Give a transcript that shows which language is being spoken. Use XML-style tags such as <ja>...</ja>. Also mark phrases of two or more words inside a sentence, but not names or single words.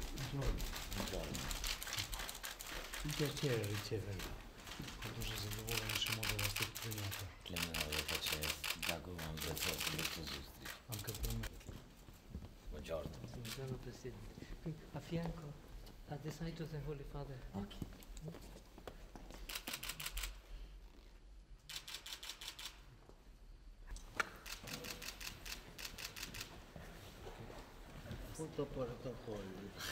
<it>Buongiorno. Un piacere riceverla.</it> <uk>Дуже задоволений, що можу вас тут прийняти. Для мене також дякую вам за цю особисту зустріч.</uk> <it>Anche per me. Buongiorno. Buongiorno Presidente. Qui a fianco a The Saint Joseph</it> <en>Holy Father.</en> <it>Ok. Fotoprotocolli.</it>